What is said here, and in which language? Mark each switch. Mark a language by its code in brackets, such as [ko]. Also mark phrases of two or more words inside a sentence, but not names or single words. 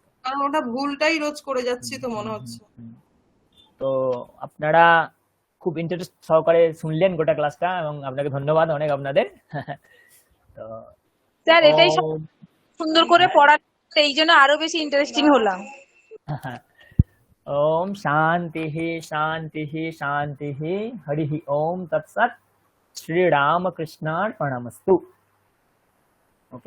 [bn] কারণ ওটা ভুলটাই রোজ করে যাচ্ছি তো মনে হচ্ছে। তো আপনারা খুব ইন্টারেস্ট সহকারে শুনলেন গোটা ক্লাসটা, এবং আপনাকে ধন্যবাদ অনেক আপনাদের। তো স্যার এটাই ও, সুন্দর করে পড়া, এই জন্য আরো বেশি ইন্টারেস্টিং হলাম। [sa] ओम शांति शांति शांति हरि ओम तत्सत्। श्री राम कृष्णार्पणमस्तु। ओके।